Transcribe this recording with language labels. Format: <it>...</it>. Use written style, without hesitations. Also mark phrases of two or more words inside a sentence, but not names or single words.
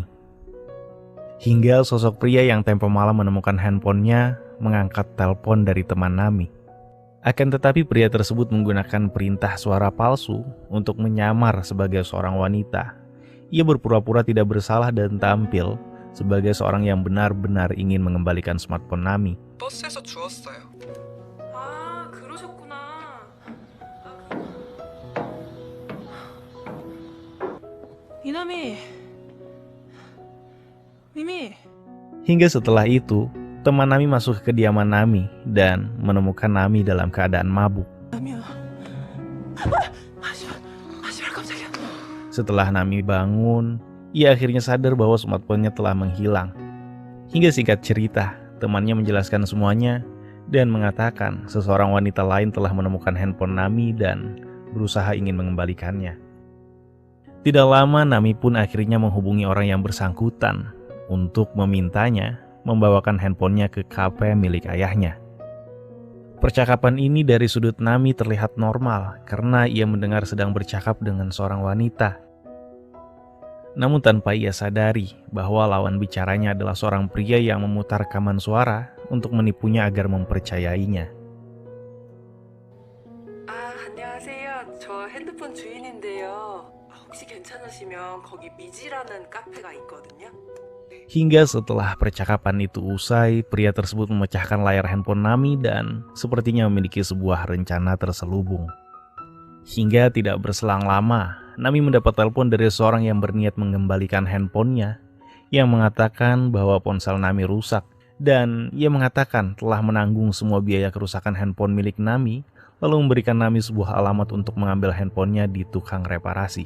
<id>Hingga sosok pria yang tempo malam menemukan handphonenya mengangkat telepon dari teman Nami. Akan tetapi pria tersebut menggunakan perintah suara palsu untuk menyamar sebagai seorang wanita. Ia berpura-pura tidak bersalah dan tampil sebagai seorang yang benar-benar ingin mengembalikan smartphone Nami.</id> <ko>버스에서 주웠어요. 그러셨구나. 미나미. 미미.</ko> <id>Hingga setelah itu, teman Nami masuk ke kediaman Nami dan menemukan Nami dalam keadaan mabuk.</id> <ko>미야. 깜짝이야.</ko> <id>Setelah Nami bangun, ia akhirnya sadar bahwa smartphone-nya telah menghilang. Hingga singkat cerita, temannya menjelaskan semuanya dan mengatakan seseorang wanita lain telah menemukan handphone Nami dan berusaha ingin mengembalikannya. Tidak lama Nami pun akhirnya menghubungi orang yang bersangkutan untuk memintanya membawakan handphonenya ke kafe milik ayahnya. Percakapan ini dari sudut Nami terlihat normal karena ia mendengar sedang bercakap dengan seorang wanita. Namun tanpa ia sadari bahwa lawan bicaranya adalah seorang pria yang memutar rekaman suara untuk menipunya agar mempercayainya.</id> <ko>안녕하세요. 저 핸드폰 주인인데요. 혹시 괜찮으시면 거기 미지라는 카페가 있거든요.</ko> <id>Hingga setelah percakapan itu usai, pria tersebut memecahkan layar handphone Nami dan sepertinya memiliki sebuah rencana terselubung. Hingga tidak berselang lama, Nami mendapat telepon dari seorang yang berniat mengembalikan handphonenya yang mengatakan bahwa ponsel Nami rusak dan ia mengatakan telah menanggung semua biaya kerusakan handphone milik Nami lalu memberikan Nami sebuah alamat untuk mengambil handphonenya di tukang reparasi.</id>